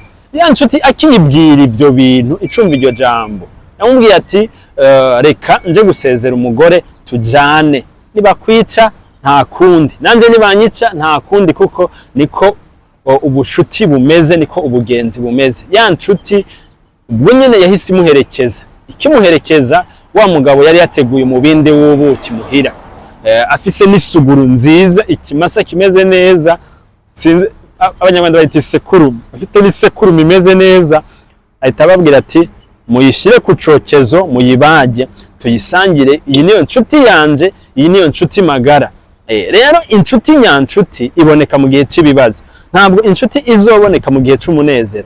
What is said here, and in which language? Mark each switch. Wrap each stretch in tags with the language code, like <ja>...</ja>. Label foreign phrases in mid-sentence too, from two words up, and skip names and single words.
<rn>Ya nshuti akibwira ivyo bintu, icumva iryo jambo, yamubwiye ati reka nje gusezera umugore tujane, nibakwica nta kundi, nanje nibanyica nta kundi, kuko niko ubushuti bumeze, niko ubugenzi bumeze. Ya nshuti ubwo nyene yahise imuherekeza. Ikimuherekeza, wa mugabo yari yateguye umubindi w'ubuki muhira, afise n'isuguru nziza, ikimasa kimeze neza, abanyarwanda bayita isekurume, afite n'isekurume imeze neza. Ahita ababwira ati muyishire ku cokezo, muyibage, tuyisangire, iyi niyo nshuti yanje, iyi niyo nshuti magara. Rero inshuti nyanshuti iboneka mu gihe cy'ibibazo, ntabwo inshuti izoboneka mu gihe cy'umunezero.</rn>